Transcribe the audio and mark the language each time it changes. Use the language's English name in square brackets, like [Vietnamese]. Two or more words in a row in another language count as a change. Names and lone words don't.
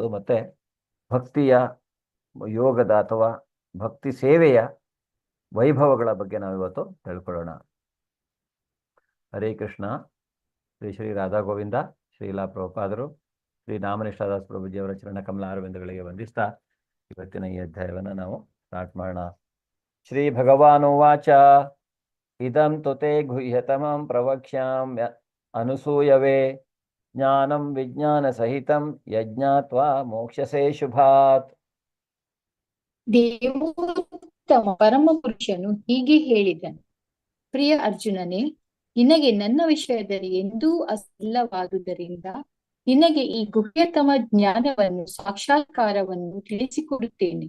[Kannada] ಮತ್ತೆ ಭಕ್ತಿಯ ಯೋಗದ ಅಥವಾ ಭಕ್ತಿ ಸೇವೆಯ ವೈಭವಗಳ ಬಗ್ಗೆ ನಾವು ಇವತ್ತು ತಿಳ್ಕೊಳ್ಳೋಣ. ಹರೇ ಕೃಷ್ಣ. ಶ್ರೀ ಶ್ರೀ ರಾಧಾ ಗೋವಿಂದ, ಶ್ರೀಲಾ ಪ್ರಭುಪಾದರು, ಶ್ರೀ ನಾಮನಿಷ್ಠಾದಾಸ್ ಪ್ರಭುಜಿಯವರ ಚರಣ ಕಮಲ ಅರವಿಂದಗಳಿಗೆ ವಂದಿಸ್ತಾ ಇವತ್ತಿನ ಈ ಅಧ್ಯಾಯವನ್ನು ನಾವು ಸ್ಟಾರ್ಟ್ ಮಾಡೋಣ. [Sanskrit] ಶ್ರೀ ಭಗವಾನುವಾಚ ಇದಂ ತುತೆ ಗುಹ್ಯತಮಂ ಪ್ರವಕ್ಷ್ಯಾಮ್ಯ ಅನುಸೂಯವೇ ಜ್ಞಾನಂ ವಿಜ್ಞಾನ ಸಹಿತಂ ಯಜ್ಞಾತ್ವಾ ಮೋಕ್ಷಸೇ ಶುಭಾತ್. [Kannada] ದೇವೋತ್ತಮ ಪರಮ ಪುರುಷನು ಹೀಗೆ ಹೇಳಿದನು, ಪ್ರಿಯ ಅರ್ಜುನನೇ, ನಿನಗೆ ನನ್ನ ವಿಷಯದಲ್ಲಿ ಎಂದೂ ಅಸಿಲ್ಲವಾದುದರಿಂದ ನಿನಗೆ ಈ ಗುಹ್ಯತಮ ಜ್ಞಾನವನ್ನು, ಸಾಕ್ಷಾತ್ಕಾರವನ್ನು ತಿಳಿಸಿಕೊಡುತ್ತೇನೆ.